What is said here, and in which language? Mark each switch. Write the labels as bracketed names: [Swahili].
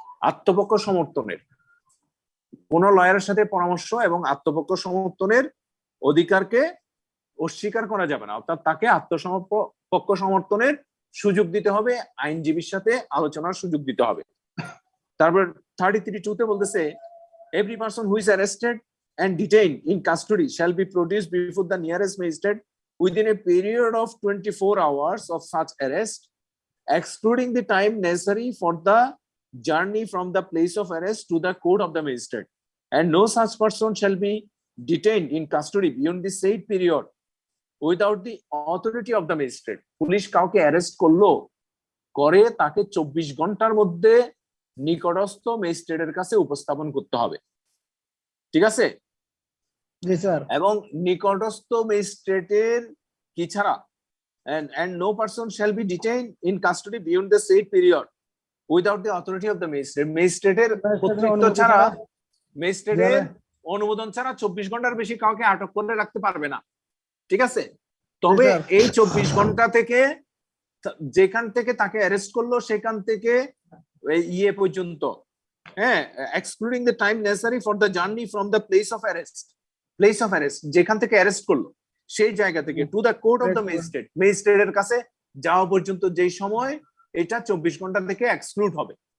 [Bangla] আত্মপক্ষ সমর্থনের, কোন লয়ারের সাথে পরামর্শ এবং আত্মপক্ষ সমর্থনের অধিকারকে অস্বীকার করা যাবে না, অর্থাৎ তাকে পক্ষ সমর্থনের সুযোগ দিতে হবে, আইনজীবীর সাথে আলোচনার সুযোগ দিতে হবে। তারপর 33(2) তে বলতেছে [English] every person who is arrested and detained in custody shall be produced before the nearest magistrate within a period of 24 hours of such arrest, excluding the time necessary for the journey from the place of arrest to the court of the magistrate, and no such person shall be detained in custody beyond the said period without the authority of the magistrate. [Bangla] Police কাউকে arrest করলো, করে তাকে 24 ঘন্টার মধ্যে নিকটস্থ ম্যাজিস্ট্রেটের কাছে উপস্থাপন করতে হবে। ঠিক আছে? জি স্যার। এবং নিকটস্থ ম্যাজিস্ট্রেটের কি ছাড়া and no person shall be detained in custody beyond the said period without the authority of the magistrate. ম্যাজিস্ট্রেটের কর্তৃত্ব ছাড়া, ম্যাজিস্ট্রেটের অনুমোদন ছাড়া 24 ঘন্টার বেশি কাউকে আটক করে রাখতে পারবে না। ঠিক আছে? তবে এই 24 ঘন্টা থেকে যেখান থেকে তাকে অ্যারেস্ট করলো সেখান থেকে ইয়ে পর্যন্ত, হ্যাঁ, [English] excluding the time necessary for the journey from the place of arrest, [Bangla] যেখান থেকে অ্যারেস্ট করলো সেই জায়গা থেকে [English] to the court of the [Bangla] ম্যাজিস্ট্রেটের কাছে যাওয়া পর্যন্ত যেই সময়, এটা 24 ঘন্টা থেকে এক্সক্লুড হবে।